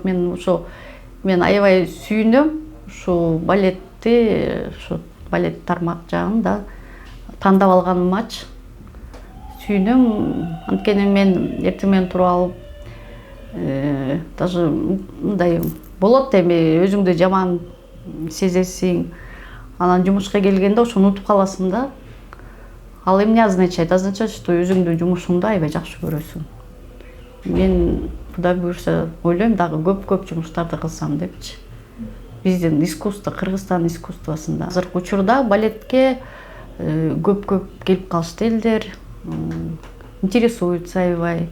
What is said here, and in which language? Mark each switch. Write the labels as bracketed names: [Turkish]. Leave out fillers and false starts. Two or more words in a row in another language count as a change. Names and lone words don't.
[Kyrgyz] Мен аябай сүйүнөм ушу балетти, ушу балет тармак жагын да тандап алганымачы сүйүнөм. Анткени мен эртең менен туруп алып, даже мындай болот, эми өзүңдү жаман сезесиң, анан жумушка келгенде ошону унутуп каласың да. Ал эмне означает? [Russian] Означает, что [Kyrgyz] өзүңдүн жумушуңду аябай жакшы көрөсүң. Мен Кудай буюрса ойлойм, дагы көп жумуштарды кылсам депчи. Биздин искусство, Кыргызстан искусствосунда. Азыркы учурда балетке көп келип калышты элдер, интересуются аябай.